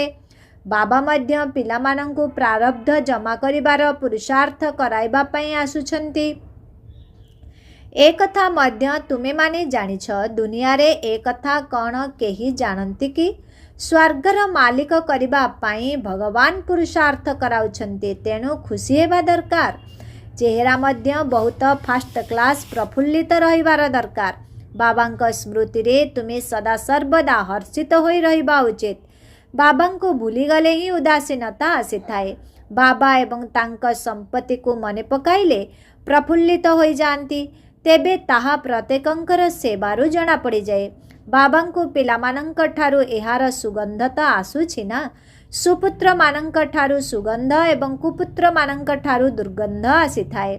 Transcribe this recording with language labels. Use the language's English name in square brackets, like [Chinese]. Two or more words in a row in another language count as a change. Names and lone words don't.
[Odia] ବାବା ମଧ୍ୟ ପିଲାମାନଙ୍କୁ ପ୍ରାରବ୍ଧ ଜମା କରିବାର ପୁରୁଷାର୍ଥ କରାଇବା ପାଇଁ ଆସୁଛନ୍ତି। ଏକଥା ମଧ୍ୟ ତୁମେମାନେ ଜାଣିଛ। ଦୁନିଆରେ ଏକଥା କ'ଣ କେହି ଜାଣନ୍ତି କି? ସ୍ୱର୍ଗର ମାଲିକ କରିବା ପାଇଁ ଭଗବାନ ପୁରୁଷାର୍ଥ କରାଉଛନ୍ତି। ତେଣୁ ଖୁସି ହେବା ଦରକାର। ଚେହେରା ମଧ୍ୟ ବହୁତ [English] first class [Odia] ପ୍ରଫୁଲ୍ଲିତ ରହିବାର ଦରକାର। ବାବାଙ୍କ ସ୍ମୃତି ରେ ତୁମେ ସଦା ସର୍ବଦା ହର୍ଷିତ ହୋଇ ରହିବା ଉଚିତ। ବାବାଙ୍କୁ ଭୁଲିଗଲେ ହିଁ ଉଦାସୀନତା ଆସିଥାଏ। ବାବା ଏବଂ ତାଙ୍କ ସମ୍ପତ୍ତି କୁ ମନେ ପକାଇଲେ ପ୍ରଫୁଲ୍ଲିତ ହୋଇ ଯାଆନ୍ତି। ତେବେ ତାହା ପ୍ରତ୍ୟେକଙ୍କର ସେବାରୁ ଜଣା ପଡ଼ି ଯାଏ। ବାବାଙ୍କୁ ପିଲାମାନଙ୍କ ଠାରୁ ଏହାର ସୁଗନ୍ଧ ତ ଆସୁଛି ନା। ସୁପୁତ୍ର ମାନଙ୍କ ଠାରୁ ସୁଗନ୍ଧ ଏବଂ କୁପୁତ୍ର ମାନଙ୍କ ଠାରୁ ଦୁର୍ଗନ୍ଧ ଆସିଥାଏ।